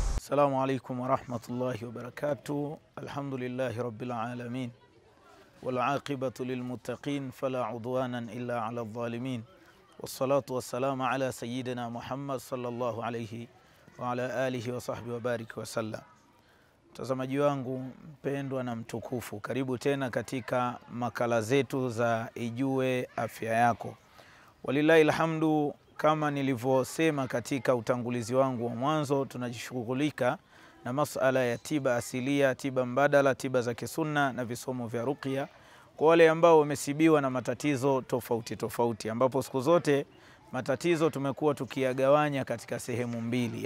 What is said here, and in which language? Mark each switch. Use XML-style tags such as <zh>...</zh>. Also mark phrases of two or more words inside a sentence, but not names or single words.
<ar>السلام عليكم ورحمة الله وبركاته. الحمد لله رب العالمين والعاقبة للمتقين فلا عدوانا إلا على الظالمين والصلاة والسلام على سيدنا محمد صلى الله عليه وعلى آله وصحبه وبارك وسلم.</ar> <sw>Mtazamaji wangu mpendwa na mtukufu, karibu tena katika makala zetu za Ijue Afya Yako.</sw> <ar>ولله الحمد,</ar> <sw>kama nilivyosema katika utangulizi wangu wa mwanzo, tunajishughulika na masuala ya tiba asilia, tiba mbadala, tiba za kisunna na visomo vya ruqya kwa wale ambao wamesibiwa na matatizo tofauti tofauti, ambapo siku zote matatizo tumekuwa tukiyagawanya katika sehemu mbili.</sw>